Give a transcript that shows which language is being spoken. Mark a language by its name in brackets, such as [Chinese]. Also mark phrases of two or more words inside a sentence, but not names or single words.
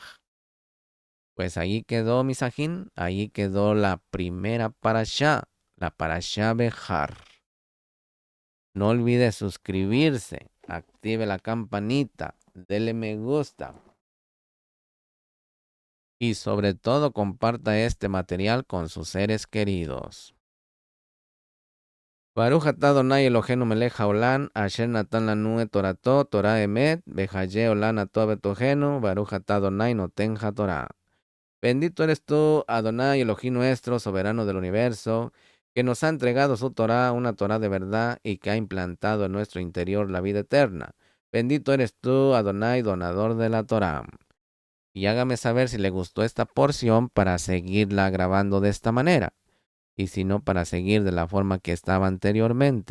[Spanish] Pues ahí quedó Misajín, ahí quedó la primera parashá, la parashá Behar. No olvide suscribirse, active la campanita, dele me gusta y sobre todo comparta este material con sus seres queridos. [Hebrew] ברוך אתה אדוני אלוהינו מלך העולם אשר נתן לנו את תורתו תורת אמת וחיי עולם נטע בתוכנו ברוך אתה אדוני נותן התורה. [Spanish] Bendito eres tú, Adonai Elohim nuestro, soberano del universo, que nos ha entregado su Torah, una Torah de verdad, y que ha implantado en nuestro interior la vida eterna. Bendito eres tú, Adonai, donador de la Torah. Y hágame saber si le gustó esta porción para seguirla grabando de esta manera, y si no, para seguir de la forma que estaba anteriormente.